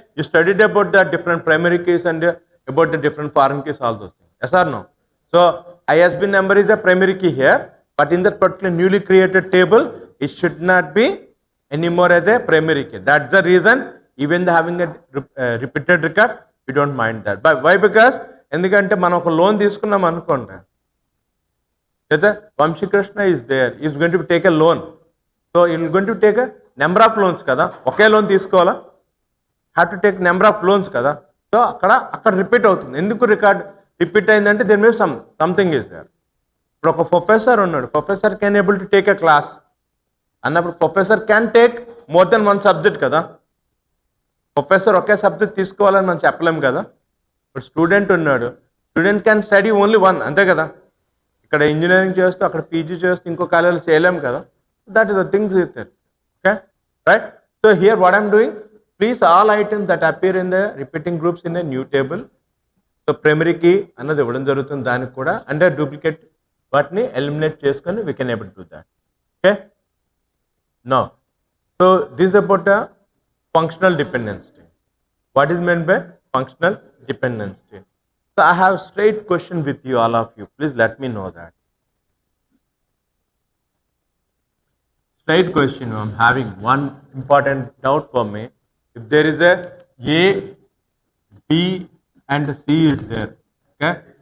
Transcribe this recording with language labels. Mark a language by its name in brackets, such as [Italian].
[English] You studied about the different primary keys and about the different foreign keys, all those things. Yes or no? So ISBN number is a primary key here, but in that particular newly created table, it should not be anymore as a primary key. That's the reason, even having a repeated record, we don't mind that. But why? Because [Telugu] ఎందుకంటే మనం ఒక loan తీసుకున్నాం అనుకోండి, లేదా [English] Vamshikrishna is there, is going to take a loan. So is going to take a number of loans కదా, [Telugu] ఒకే loan తీసుకోవాలా, [English] Have to take number of loans కదా. [Telugu] So అక్కడ రిపీట్ అవుతుంది. ఎందుకు రిపీట్ అయిందంటే దీని మీద [English] Something is there. [Telugu] ఇప్పుడు ఒక ప్రొఫెసర్ ఉన్నాడు, [English] Professor can able to take a class అన్నప్పుడు professor can take more than one subject కదా. [Telugu] ప్రొఫెసర్ ఒకే సబ్జెక్ట్ తీసుకోవాలని మనం చెప్పలేం కదా. ఇప్పుడు స్టూడెంట్ ఉన్నాడు, [English] student can study only one, [Telugu] అంతే కదా. ఇక్కడ ఇంజనీరింగ్ చేస్తూ అక్కడ పీజీ చేస్తూ ఇంకో కాలేజీలో చేయలేం కదా. [English] That is the things is there. [Telugu] Okay, right. [English] So here what I'm doing, please all items that appear in the repeating groups in the new table. [Telugu] So primary key అన్నది ఇవ్వడం జరుగుతుంది దానికి కూడా, అంటే డూప్లికేట్ వాటిని ఎలిమినేట్ చేసుకొని [English] We can able to do that. Okay, now so this about the functional dependency. What is meant by functional dependency? So I have straight question with you, all of you. Please let me know that. Straight question. I'm having one important doubt for me. If there is a B and C is there. Okay.